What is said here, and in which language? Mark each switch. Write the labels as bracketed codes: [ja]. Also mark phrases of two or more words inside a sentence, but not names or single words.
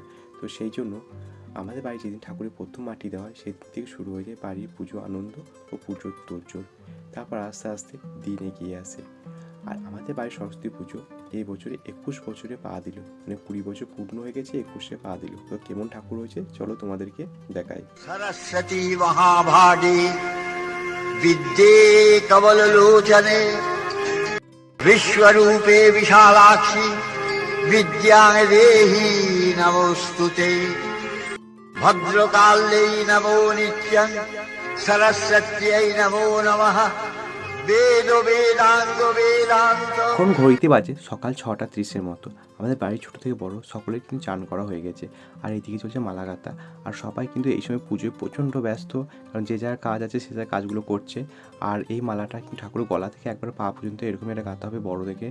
[bn] তো সেই জন্য আমাদের বাড়ি যেদিন ঠাকুরের প্রথম মাটি দেওয়া হয় সেদিন থেকে শুরু হয়ে যায় বাড়ির পুজো আনন্দ ও পুজোর তোড়জোড়। তারপর আস্তে আস্তে দিন এগিয়ে আসে। আর আমাদের বাড়ির সরস্বতী পুজো এই বছরে 21 বছরে পা দিল, মানে 20 বছর পূর্ণ হয়ে গেছে, 21-এ পা দিল। তো কেমন ঠাকুর হয়েছে চলো তোমাদেরকে দেখাই। [sa] सरस्वती महाभागे विद्ये कमललोचने विश्वरूपे विशालाक्षि विद्यां देहि नमोस्तुते भद्रकाल्यै नमो नित्यं सरस्वत्यै नमो नमः वेद वेदांग वेदांत। [bn] এখন ঘড়িতে বাজে সকাল 6:30-এর মতো। আমাদের বাড়ির ছোটো থেকে বড় সকলের কিন্তু চান করা হয়ে গেছে, আর এইদিকে চলছে মালা গাঁথা। আর সবাই কিন্তু এই সময় পুজোয় প্রচণ্ড ব্যস্ত, কারণ যে যার কাজ আছে সে যার কাজগুলো করছে। আর এই মালাটা কিন্তু ঠাকুরের গলা থেকে একবার পা পর্যন্ত এরকম একটা গাঁথা হবে বড় দেখে।